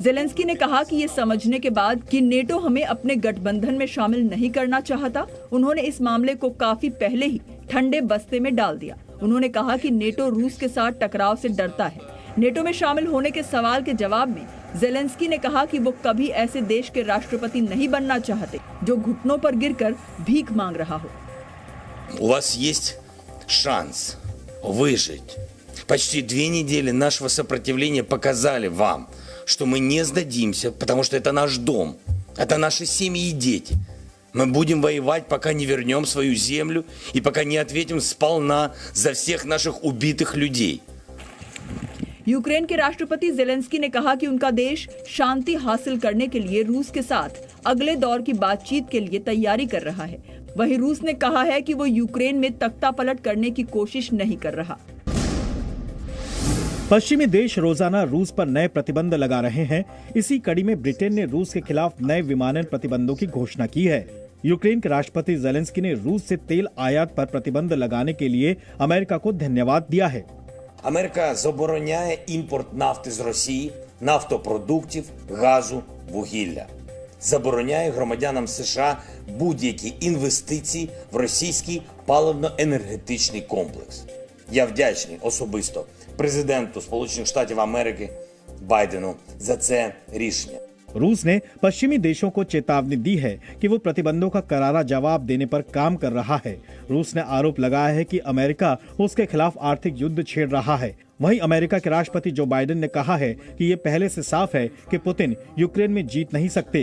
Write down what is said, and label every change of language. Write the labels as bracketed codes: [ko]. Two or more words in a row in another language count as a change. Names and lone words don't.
[hi] जेलेंस्की ने कहा कि ये समझने के बाद कि नेटो हमें अपने गठबंधन में शामिल नहीं करना चाहता, उन्होंने इस मामले को काफी पहले ही ठंडे बस्ते में डाल दिया। उन्होंने कहा कि नेटो रूस के साथ टकराव से डरता है। नेटो में शामिल होने के सवाल के जवाब में जेलेंस्की ने कहा कि वो कभी ऐसे देश के राष्ट्रपति नहीं बनना चाहते जो घुटनों पर गिरकर भीख मांग रहा हो। [ru] У вас есть шанс выжить. Почти 2 недели нашего сопротивления показали вам, что мы не сдадимся, потому что это наш дом, это наши семьи и дети. Мы будем воевать, пока не вернем свою землю и пока не ответим сполна за всех наших убитых людей. [hi] यूक्रेन के राष्ट्रपति जेलेंस्की ने कहा कि उनका देश शांति हासिल करने के लिए रूस के साथ अगले दौर की बातचीत के लिए तैयारी कर रहा है। वहीं रूस ने कहा है कि वो यूक्रेन में तख्तापलट करने की कोशिश नहीं कर रहा। पश्चिमी देश रोजाना रूस पर नए प्रतिबंध लगा रहे हैं। इसी कड़ी में ब्रिटेन ने रूस के खिलाफ नए विमानन प्रतिबंधों की घोषणा की है। यूक्रेन के राष्ट्रपति जेलेंस्की ने रूस से तेल आयात पर प्रतिबंध लगाने के लिए अमेरिका को धन्यवाद दिया है। [uk] Америка забороняє імпорт нафти з Росії, нафтопродуктів, газу, вугілля. Забороняє громадянам США будь-які інвестиції в російський паливно-енергетичний комплекс. Я вдячний особисто президенту Сполучених Штатів Америки Байдену за це рішення. [hi] रूस ने पश्चिमी देशों को चेतावनी दी है कि वो प्रतिबंधों का करारा जवाब देने पर काम कर रहा है। रूस ने आरोप लगाया है कि अमेरिका उसके खिलाफ आर्थिक युद्ध छेड़ रहा है। वहीं अमेरिका के राष्ट्रपति जो बाइडेन ने कहा है कि ये पहले से साफ है कि पुतिन यूक्रेन में जीत नहीं सकते।